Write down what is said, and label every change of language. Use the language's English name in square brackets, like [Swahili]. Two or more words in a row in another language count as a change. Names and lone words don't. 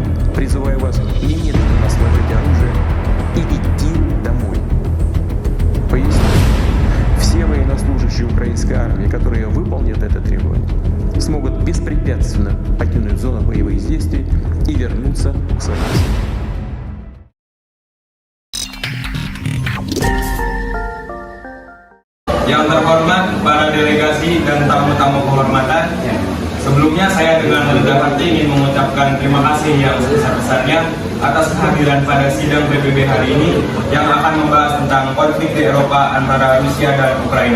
[Russian] Призываю вас немедленно сложить оружие и идти домой. Поясню. Все военнослужащие украинской армии, которые выполнят это требование, смогут беспрепятственно покинуть зону боевых действий и вернуться к своим семьям. [Indonesian] Yang terhormat para delegasi dan tamu-tamu kehormatan, sebelumnya saya dengan rendah hati ingin mengucapkan terima kasih yang sebesar-besarnya atas kehadiran pada sidang PBB hari ini yang akan membahas tentang konflik di Eropa antara Rusia dan Ukraina.